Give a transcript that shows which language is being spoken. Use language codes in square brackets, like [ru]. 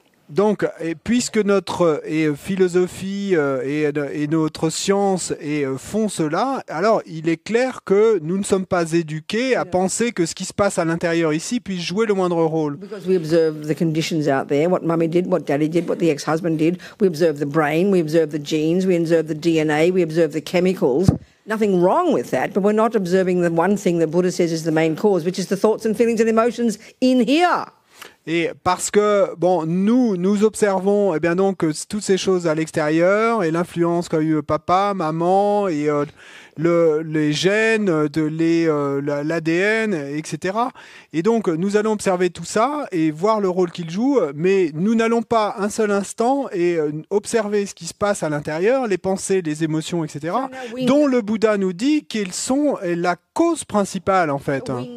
[fr] Donc, puisque notre philosophie et notre science font cela, alors il est clair que nous ne sommes pas éduqués à penser que ce qui se passe à l'intérieur ici puisse jouer le moindre rôle. [en] Because we observe the conditions out there, what mummy did, what daddy did, what the ex-husband did. We observe the brain, we observe the genes, we observe the DNA, we observe the chemicals. Nothing wrong with that, but we're not observing the one thing that Buddha says is the main cause, which is the thoughts and feelings and emotions in here. [fr] Et parce que, bon, nous observons, donc, toutes ces choses à l'extérieur, et l'influence qu'a eu papa, maman, et les gènes, l'ADN, etc. Et donc, nous allons observer tout ça et voir le rôle qu'il joue, mais nous n'allons pas un seul instant et observer ce qui se passe à l'intérieur, les pensées, les émotions, etc., dont le Bouddha nous dit qu'ils sont la cause principale, en fait.